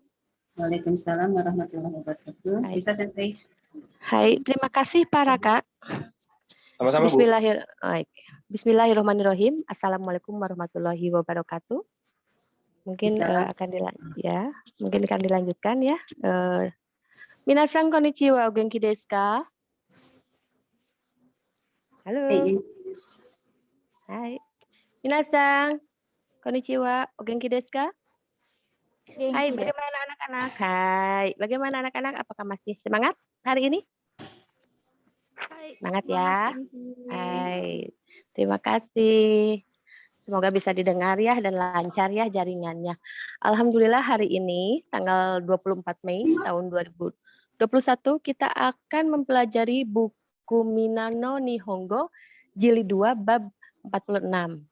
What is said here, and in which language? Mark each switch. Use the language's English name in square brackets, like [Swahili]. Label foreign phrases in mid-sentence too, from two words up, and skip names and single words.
[Arabic] وعليكم السلام ورحمة الله وبركاته. [Indonesian] Hai. Bisa, Sensei? Hai, terima kasih Pak Raka. Sama-sama, Bu. [Arabic] بسم الله الرحمن الرحيم. السلام عليكم ورحمة الله وبركاته. [Indonesian] Mungkin mungkin akan dilanjutkan ya. [Japanese] 皆さんこんにちは、お元気ですか? [Indonesian] Halo. Hai. [Japanese] 皆さんこんにちは、お元気ですか? [Indonesian] Hai, bagaimana anak-anak? Hai, bagaimana anak-anak? Apakah masih semangat hari ini? Semangat ya. Hai, terima kasih. Semoga bisa didengar ya dan lancar ya jaringannya. Alhamdulillah hari ini tanggal 24 Mei tahun 2021 kita akan mempelajari buku Minano Nihongo Jilid 2 bab 46.